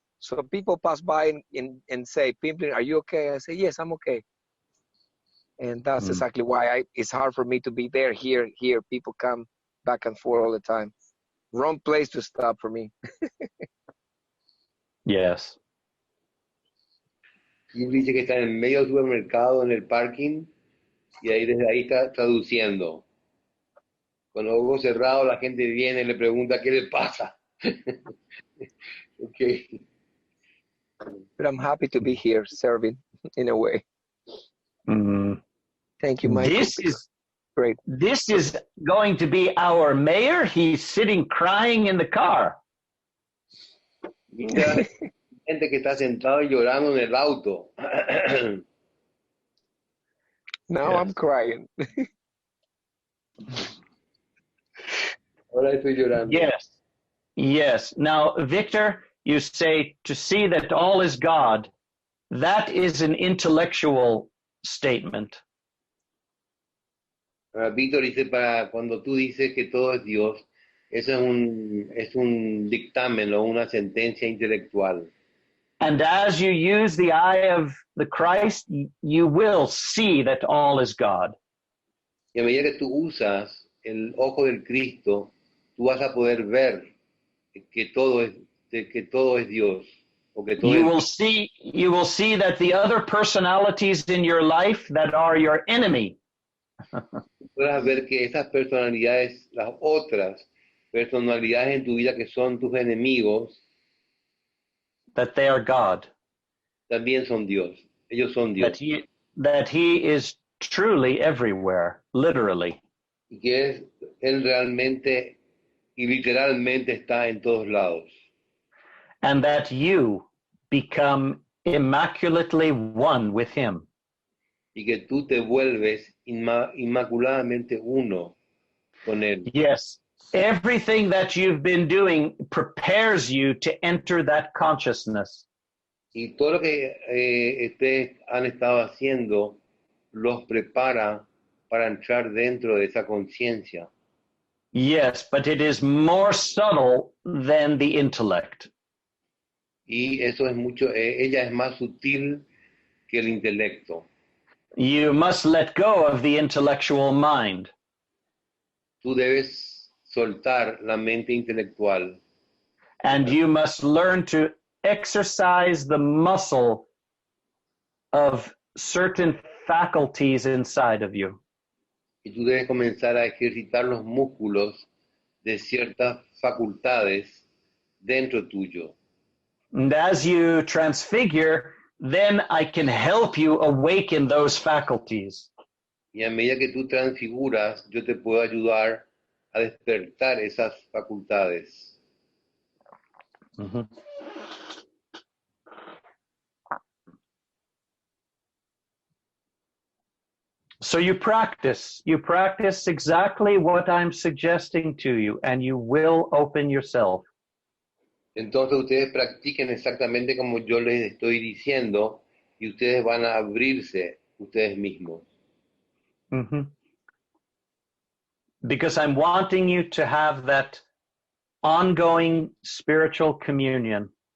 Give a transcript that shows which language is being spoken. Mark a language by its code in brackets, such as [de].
[en] So people pass by and say, Pimplin, are you okay? I say, yes, I'm okay. And that's exactly why it's hard for me to be there, here. People come back and forth all the time. Wrong place to stop for me. Yes. [es] Y dice que está en medio del supermercado, en el parking, y ahí desde ahí está traduciendo. Con los ojos cerrados la gente viene y le pregunta qué le pasa. [en] Okay. But I'm happy to be here serving in a way. Thank you, Michael. This is great. This is going to be our mayor. He's sitting crying in the car. [es] Mira, gente que está sentado y llorando en el auto. [en] Now Yes. I'm crying. [es] Ahora estoy llorando. [en] Yes. Yes. Now, Victor, you say to see that all is God. That is an intellectual statement. [es] Víctor dice, para cuando tú dices que todo es Dios, eso es un dictamen o una sentencia intelectual. [en] And as you use the eye of the Christ, you will see that all is God. [es] Y a medida que tú usas el ojo del Cristo, tú vas a poder ver que todo es Dios. O que todo [en] You [es] es [en] will see that the other personalities in your life that are your enemy, [es] podrás ver que esas personalidades, las otras personalidades en tu vida que son tus enemigos, [en] that they are God. [es] también son Dios. Ellos son Dios. [en] That he is truly everywhere, literally. [es] Y que Él realmente y literalmente está en todos lados. [en] and that you become immaculately one with him. [es] Y que tú te vuelves inmaculadamente uno con Él. [en] Yes, everything that you've been doing prepares you to enter that consciousness. [es] Y todo lo que ustedes han estado haciendo los prepara para entrar dentro de esa conciencia. [en] Yes, but it is more subtle than the intellect. [es] Y eso es mucho, ella es más sutil que el intelecto. [en] You must let go of the intellectual mind. [es] Tú debes soltar la mente intelectual [en] And you must learn to exercise the muscle of certain faculties inside of you. [es] y tú debes comenzar a ejercitar los músculos de ciertas facultades dentro tuyo. [en] And as you transfigure, then I can help you awaken those faculties. [es] Y a medida que tú transfiguras, yo te puedo ayudar a despertar esas facultades. Mhm. [en] So you practice exactly what I'm suggesting to you, and you will open yourself. [es] Entonces ustedes practiquen exactamente como yo les estoy diciendo y ustedes van a abrirse ustedes mismos. Mhm. [en] Because I'm wanting you to have that ongoing spiritual communion.